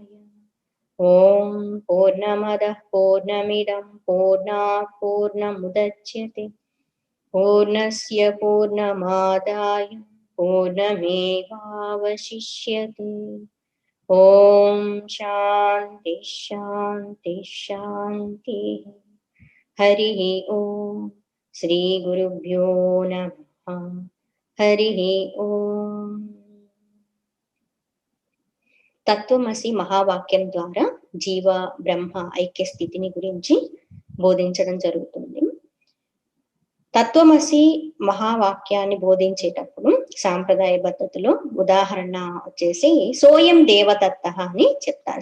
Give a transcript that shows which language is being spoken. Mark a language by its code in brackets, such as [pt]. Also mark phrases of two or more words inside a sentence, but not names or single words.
[sa] ओम पूर्णमदः पूर्णमिदं पूर्णात् पूर्णमुदच्यते, पूर्णस्य पूर्णमादाय पूर्णमेवावशिष्यते. ओम शांति शांति शांति. हरिः ओम. श्री गुरुभ्यो नमः. हरिः ओम. [te] తత్వమసి మహావాక్యం ద్వారా జీవ బ్రహ్మ ఐక్య స్థితిని గురించి బోధించడం జరుగుతుంది. తత్వమసి మహావాక్యాన్ని బోధించేటప్పుడు సాంప్రదాయ పద్ధతిలో ఉదాహరణ వచ్చేసి [sa] సోయం దేవదత్తః [te] అని చెప్తారు.